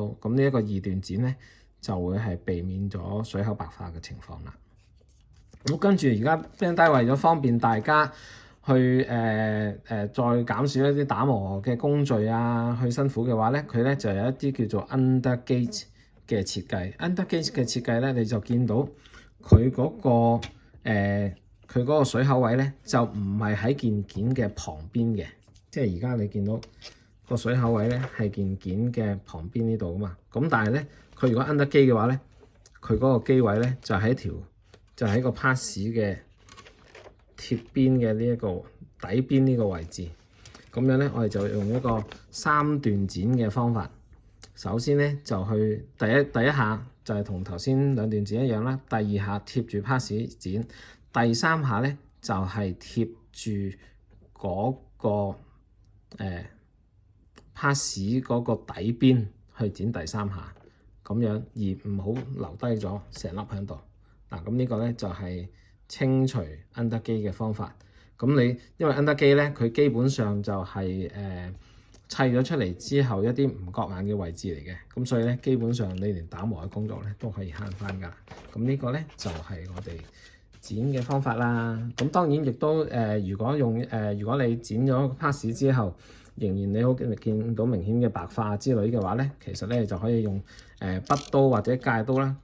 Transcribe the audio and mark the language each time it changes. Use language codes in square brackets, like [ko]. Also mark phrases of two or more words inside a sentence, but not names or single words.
[yue] 咁呢一個二段剪咧，就會係避免咗水口白化嘅情況啦。咁跟住而家 Bandai 為咗方便大家去再減少一啲打磨嘅工序啊，去辛苦嘅話咧，佢咧就有一啲叫做 [en] under gate [yue] 嘅設計。 [en] under gate [yue] 嘅設計咧，你就見到佢嗰個水口位咧，就唔係喺件件嘅旁邊嘅，即係而家你見到個水口位咧係件件嘅旁邊呢度啊嘛。咁但係咧，佢如果 [en] under gate [yue] 嘅話咧，佢嗰個機位咧就喺個 pass 嘅貼邊嘅呢一個底邊呢個位置。咁樣咧，我哋就用一個三段剪嘅方法。首先咧就去第一下就係同頭先兩段剪一樣啦。第二下貼住 pass 剪，第三下咧就係貼住嗰個pass 嗰個底邊去剪第三下，咁樣而唔好留低咗成粒喺度。嗱，咁呢個咧就係清除 [en] under gate [yue] 嘅方法。咁你因為 [en] under gate [yue] 咧，佢基本上就係砌咗出嚟之後一啲唔覺眼嘅位置嚟嘅，咁所以咧基本上你連打磨嘅工作咧都可以慳翻㗎。咁呢個咧就係我哋剪嘅方法啦。咁當然亦都如果你剪咗 pass 之後，仍然你好見到明顯嘅白化之類嘅話咧，其實咧就可以用筆刀或者戒刀啦。